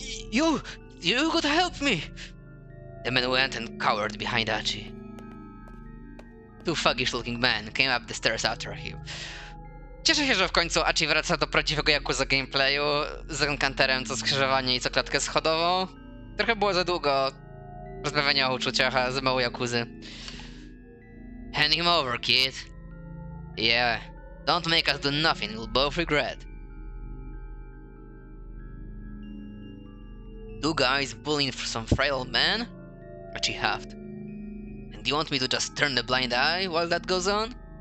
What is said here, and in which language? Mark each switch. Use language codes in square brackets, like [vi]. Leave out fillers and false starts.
[en] You gotta help me! The man went and cowered behind Achi. Two thuggish-looking men came up the stairs after him. [pl] Cieszę się, że w końcu Achi wraca do prawdziwego Yakuza gameplayu z encounterem co skrzyżowanie i co klatkę schodową. Trochę było za długo rozmawiania o uczuciach, a za mało Yakuzy. [en] Hand him over, kid. Yeah, don't make us do nothing we'll both regret. Two guys bullying for some frail old man? Achi huffed. And you want me to just turn a blind eye while that goes on?